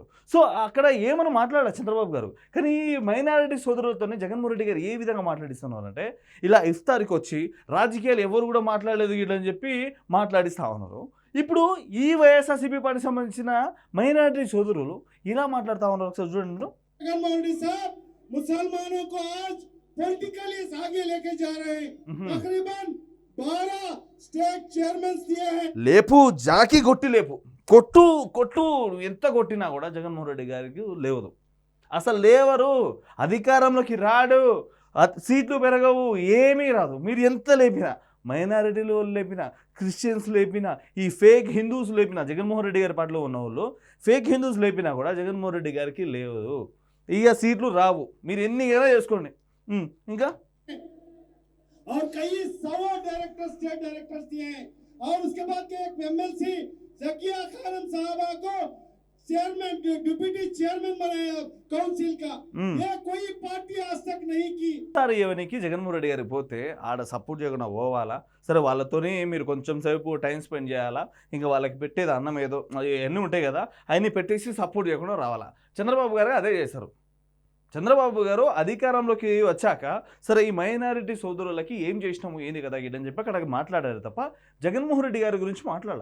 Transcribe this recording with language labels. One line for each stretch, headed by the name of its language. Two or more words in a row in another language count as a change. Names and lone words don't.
Telugu: సో అక్కడ ఏమని మాట్లాడారు చంద్రబాబు గారు, కానీ ఈ మైనారిటీ సోదరులతోనే జగన్మోహన్ రెడ్డి గారు ఏ విధంగా మాట్లాడిస్తున్నారంటే, ఇలా ఇఫ్తార్కి వచ్చి రాజకీయాలు ఎవరు కూడా మాట్లాడలేదు వీళ్ళని చెప్పి మాట్లాడిస్తూ ఉన్నారు. ఇప్పుడు ఈ వైఎస్ఆర్సీపీ పార్టీకి సంబంధించిన మైనారిటీ సోదరులు ఇలా మాట్లాడుతూ ఉన్నారు. ఒకసారి చూడండి.
Hindi: मुसलमानों को आज पॉलिटिकली आगे लेके जा रहे हैं. तकरीबन 12
English: state chairman
Hindi: दिए हैं.
Telugu: లేపు జాకి కొట్టి లేపు కొట్టు ఎంత కొట్టినా కూడా జగన్మోహన్ రెడ్డి గారికి లేవదు. అసలు లేవరు, అధికారంలోకి రాడు, సీట్లు పెరగవు, ఏమీ రాదు. మీరు ఎంత లేపినా, మైనారిటీలు లేపినా, క్రిస్టియన్స్ లేపినా, ఈ
English: fake Hindus
Telugu: లేపినా, జగన్మోహన్ రెడ్డి గారి పార్టీలో ఉన్న వాళ్ళు
English: fake Hindus
Telugu: లేపినా కూడా జగన్మోహన్ రెడ్డి గారికి లేవదు. ఇక సీట్లు రావు, మీరు ఎన్నికైనా చేసుకోండి. ఇంకా
Hindi: और कई 100
English: director state directors
Hindi: दिए हैं. और उसके बाद के एक एमएलसी जकिया खानम साहबा को
English: chairman deputy chairman
Hindi: बनाया काउंसिल का. ये कोई पार्टी आज तक नहीं की.
Telugu: ఎవరికి జగన్మోహన్ రెడ్డి గారికి పోతే ఆడ సపోర్ట్ చేయకుండా పోవాలా? సరే, వాళ్ళతోనే మీరు కొంచెం సేపు
English: time spend
Telugu: చేయాలా, ఇంకా వాళ్ళకి పెట్టేది అన్నం ఏదో అన్నీ ఉంటాయి కదా, అవన్నీ పెట్టేసి సపోర్ట్ చేయకుండా రావాలా? చంద్రబాబు గారు అదే చేశారు. చంద్రబాబు గారు అధికారంలోకి వచ్చాక సరే ఈ మైనారిటీ సోదరులకి ఏం చేసినాము ఏంది కదా గిట్టని చెప్పి అక్కడ మాట్లాడారు తప్ప జగన్మోహన్ రెడ్డి గారి గురించి మాట్లాడాలి.